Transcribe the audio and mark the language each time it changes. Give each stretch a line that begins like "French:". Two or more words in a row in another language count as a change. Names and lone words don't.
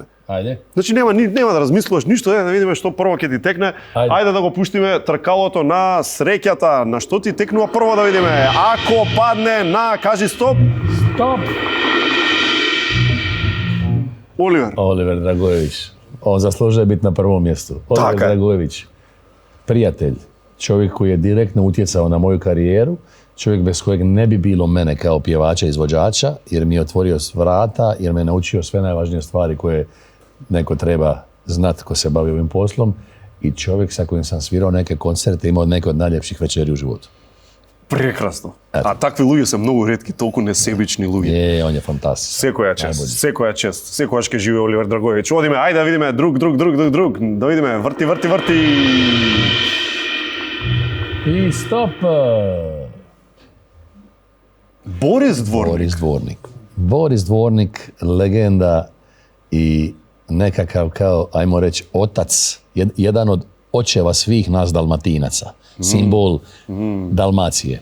Macedonian: Ајде. Значи нема да размислуваш ништо, да видиме што прво ќе ти текне. Ајде да го пуштиме тркалото на среќата. На што ти текнува прво да видиме? Ако падне на, кажи стоп. Стоп! Оливер. Оливер Dragojević.
Croatian: On zaslužuje biti na prvom mjestu. Oliver Dragojević, prijatelj, čovjek koji je direktno utjecao na moju karijeru, čovjek bez kojeg ne bi bilo mene kao pjevača i izvođača, jer mi je otvorio vrata, jer me naučio sve najvažnije stvari koje neko treba znati ko se bavi ovim poslom, i čovjek sa kojim sam svirao neke koncerte i imao neke od najljepših večeri u životu.
Macedonian: Прекрасно. А такви луѓе се многу ретки, толку несебични луѓе.
Croatian: On je fantastičan.
Macedonian: Секоја чест. Секогаш ќе живее Оливер Драгојевиќ. Одиме, ајде да видиме друг. Да видиме, врти.
Croatian: I stop! Boris Dvornik, legenda i nekakav kao, ajmo reći, otac, jedan od očeva svih nas Dalmatinaca, simbol Dalmacije.